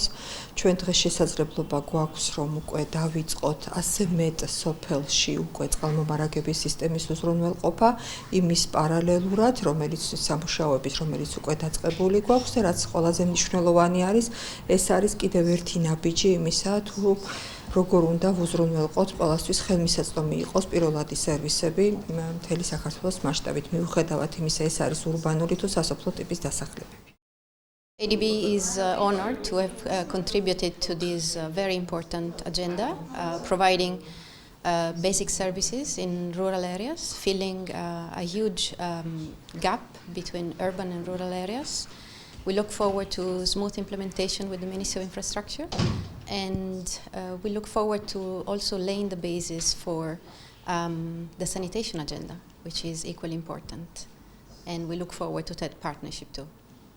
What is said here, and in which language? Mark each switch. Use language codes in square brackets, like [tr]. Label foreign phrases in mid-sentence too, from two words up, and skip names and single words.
[ka] ჩვენ დღეს შესაძლებლობა გვაქვს, რომ უკვე დავიწყოთ ასე მეტ სოფელში უკვე წყალმომარაგების სისტემის უზრუნველყოფა, იმის პარალელურად, რომელიც უკვე დაწყებული გვაქვს და რაც ყველაზე მნიშვნელოვანი არის, ეს არის კიდევ ერთი ნაბიჯი იმისა, თუ როგორ უნდა ვუზრუნველყოთ ყველასთვის ხელმისაწვდომი იყოს პირველადი სერვისები მთელი საქართველოს მასშტაბით. მიუხედავად იმისა, ეს არის ურბანული თუ სასოფლო ტიპის დასახლებები. [en] ADB is honored to have contributed to this very important agenda, providing basic services in rural areas, filling a huge gap between urban and rural areas. We look forward to smooth implementation with the Ministry of Infrastructure, and we look forward to also laying the basis for the sanitation agenda, which is equally important, and we look forward to that partnership too.